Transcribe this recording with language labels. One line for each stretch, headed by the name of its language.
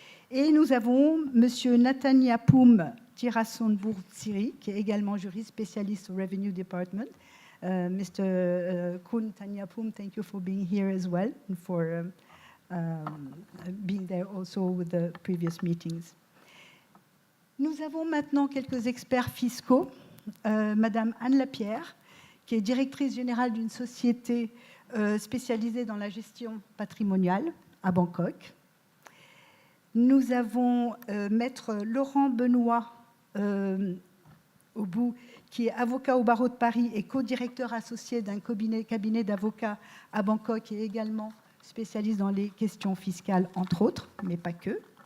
French: Et nous avons Monsieur Nathaniapoum Tirasonbourg-Tsiri, qui est également juriste spécialiste au Revenue Department.
English: Mr. Kun Taniapoum, thank you for being here as well and for being there also with the previous meetings.
French: Nous avons maintenant quelques experts fiscaux. Madame Anne Lapierre, qui est directrice générale d'une société spécialisée dans la gestion patrimoniale à Bangkok. Nous avons Maître Laurent Benoît au bout, qui est avocat au barreau de Paris et co-directeur associé d'un cabinet d'avocats à Bangkok et également spécialiste dans les questions fiscales, entre autres, mais pas que.